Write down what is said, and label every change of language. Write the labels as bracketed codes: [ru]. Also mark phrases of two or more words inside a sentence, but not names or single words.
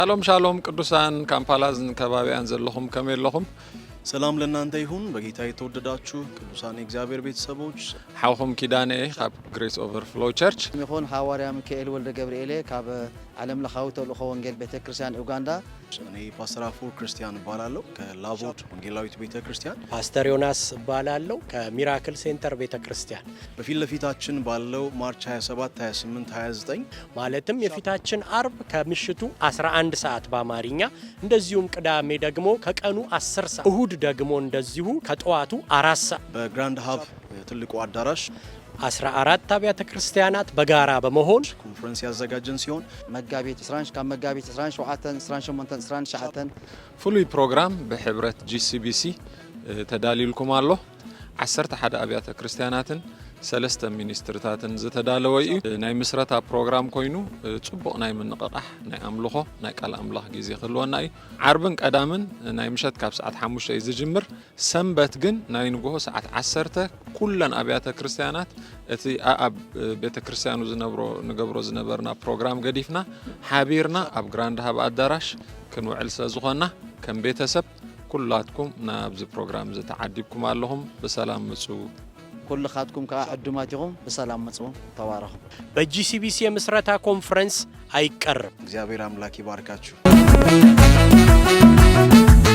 [ti] ሻሎም ቅዱሳን ካምፓላዝን ከባቢያን ዘለኹም ከመይለኹም [am] ሰላም ለእናንተ ይሁን በጌታ የተወደዳችሁ ቅዱሳን የእግዚአብሔር ቤተሰቦች [ti] ሓውኹም ኪዳኔ ካብ ግሬስ ኦቨርፍሎው ቸርች ይሁን ሐዋርያ ሚካኤል ወልደ ገብርኤል ካብ ዓለም ለኻዊ ተልእኾ ወንጌል ቤተክርስቲያን ኡጋንዳ [am] እኔ ፓስተር አፎር ክርስቲያን እባላለሁ ከላቦት ወንጌላዊት ቤተክርስቲያን ፓስተር ዮናስ እባላለሁ ከሚራክል ሴንተር ቤተክርስቲያን በፊት ለፊታችን ባለው ማርች 27 28 29 ማለትም የፊታችን አርብ ከምሽቱ 11 ሰዓት በአማርኛ እንደዚሁም ቅዳሜ ደግሞ ከቀኑ 10 ሰዓት እሁድ ደግሞ እንደዚሁ ከጠዋቱ 4 ሰዓት በግራንድ ሀብ ትልቁ አዳራሽ 14 አብያተ ክርስቲያናት በጋራ በመሆን ኮንፈረንስ ያዘጋጀን ሲሆን [ti] መጋቢት 11 ካብ መጋቢት 28 ፍሉይ ፕሮግራም በሕብረት GCBC ተዳሊልኩም ኣሎ 11 አብያተ ክርስቲያናትን ሰለስተ ሚኒስትርታትን ዝተዳለወ እዩ ናይ ምስረታ ፕሮግራም ኮይኑ ጽቡቕ ናይ ምንቕቓሕ ናይ ኣምልኾ ናይ ቃል ኣምላኽ ግዜ ክህልወና እዩ ዓርብን ቀዳምን ናይ ምሸት ካብ ሰዓት 5 እዩ ዝጅምር ሰንበት ግን ናይ ንግሆ ሰዓት 10 ኩለን አብያተ ክርስቲያናት እቲ ኣብ ቤተ ክርስቲያኑ ንገብሮ ዝነበርና ፕሮግራም ገዲፍና ሓቢርና ኣብ ግራንድ ሃብ አዳራሽ ክንውዕል ስለዝኾና ከም ቤተሰብ ኩላትኩም ናብዚ ፕሮግራም ዝተዓዲብኩም ኣለኹም በሰላም ምጹ كل خاتكم كعدماتكم بسلام مصو تبارك [am] በጂሲቢሲ የምስረታ ኮንፈረንስ አይቀርም እግዚአብሔር አምላክ ይባርካችሁ